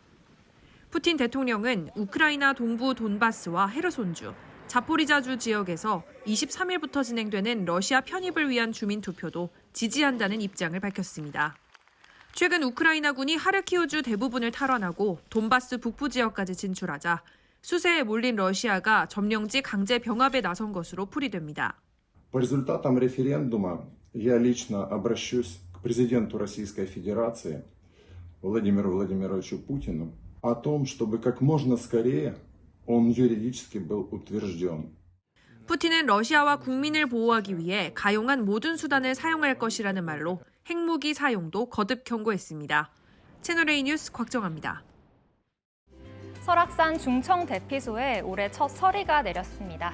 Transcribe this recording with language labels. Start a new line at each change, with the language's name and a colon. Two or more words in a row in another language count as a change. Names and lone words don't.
Korean: 푸틴 대통령은 우크라이나 동부 돈바스와 헤르손주, 자포리자주 지역에서 23일부터 진행되는 러시아 편입을 위한 주민투표도 지지한다는 입장을 밝혔습니다. 최근 우크라이나군이 하르키우주 대부분을 탈환하고 돈바스 북부 지역까지 진출하자 수세에 몰린 러시아가 점령지 강제 병합에 나선 것으로 풀이됩니다.
Russian: По результатам референдума я лично обращусь к президенту Российской Федерации Владимиру Владимировичу Путину о том, чтобы как можно скорее он юридически был утвержден.
Korean: 푸틴은 러시아와 국민을 보호하기 위해 가용한 모든 수단을 사용할 것이라는 말로 핵무기 사용도 거듭 경고했습니다. 채널A 뉴스 곽정아입니다. 설악산 중청 대피소에 올해 첫 서리가 내렸습니다.